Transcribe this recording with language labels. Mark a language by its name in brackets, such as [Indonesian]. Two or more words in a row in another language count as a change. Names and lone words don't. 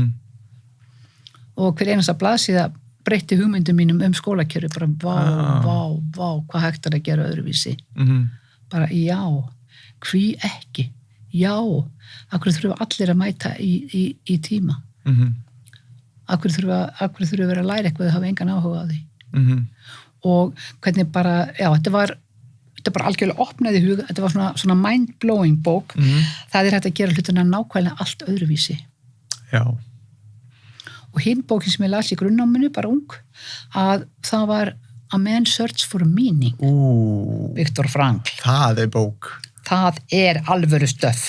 [Icelandic] og hver einasta blaðsíða breytti hugmyndum mínum skólakerfi bara vá, hvað hægt er að gera öðruvísi bara já, hví ekki já, akkur þurfa allir að mæta í tíma akkur þurfa að vera að læra eitthvað þau hafa engan áhuga á því og hvernig bara, já, þetta bara algjörlega opnaði hug, þetta var svona mind-blowing bók það er hægt að gera hlutina nákvæmlega allt öðruvísi já og hinn bókin sem ég las í grunnnáminu, bara ung, að það var A Man's Search for Meaning. Viktor Frankl. Það er bók. Það er alvöru stöf.